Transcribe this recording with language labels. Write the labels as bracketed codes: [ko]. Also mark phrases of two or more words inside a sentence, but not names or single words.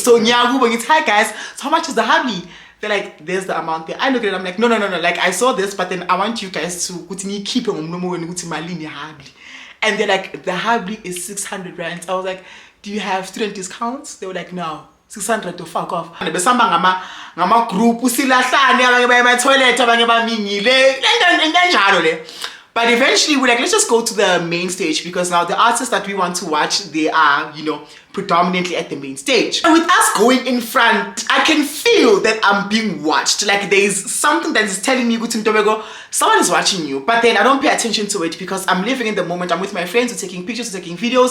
[en] So Nyagu when it's hi guys, so how much is the habli? They're like, there's the amount there. I look at it, I'm like, no. Like I saw this, but then I want you guys to keep habli. And they're like, the habli is 600 rands. I was like, do you have student discounts? They were like, no. 600 to fuck off. [nd] Besamba ngama group usilahlane abanye baya toilet abanye bamingile njalo le. [en] But eventually we're like, let's just go to the main stage because now the artists that we want to watch, they are, you know, predominantly at the main stage. And with us going in front, I can feel that that I'm being watched. Like there's something that is telling me, someone is watching you. But then I don't pay attention to it because I'm living in the moment. I'm with my friends, we're taking pictures, we're taking videos.